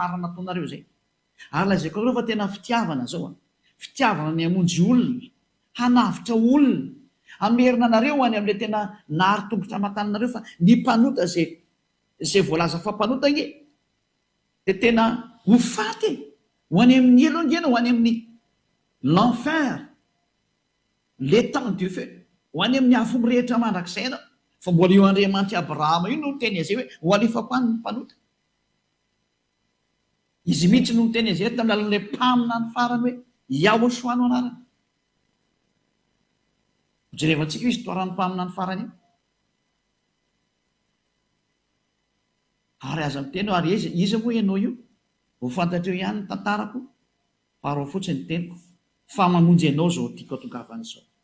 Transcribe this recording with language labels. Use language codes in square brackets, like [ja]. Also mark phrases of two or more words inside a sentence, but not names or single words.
[mg] marina nataonareo zay ary lazaiko areo fa tena fitiavana zao fitiavana ny hamonjy olona hanavitra olona amerina anareo any amin'ilay tena nahary tongotra aman-taninareo fa ny mpanota zay voalaza fa mpanota nge dia tena ho faty ho any amin'ny elongena ho any amin'ny [fr] l'enfer l'étang du feu [mg] ho any amin'ny afo mirehetra mandrakizay ianao fa mbola io Andriamanitra Abrahama io no teny azay hoe ho alefako any ny mpanota izy mihitsy no teny azay tamin'ny alalan'ilay mpamina ny farany hoe Yahoshua no anarany jerevantsika io histoiran'ny mpamina ny farany io ary aza miteny ary izy moa ianao io ho fantatreo ihany ny tantarako faro fotsiny teniko fa mamonjy ianao zao tiako atongavan'izao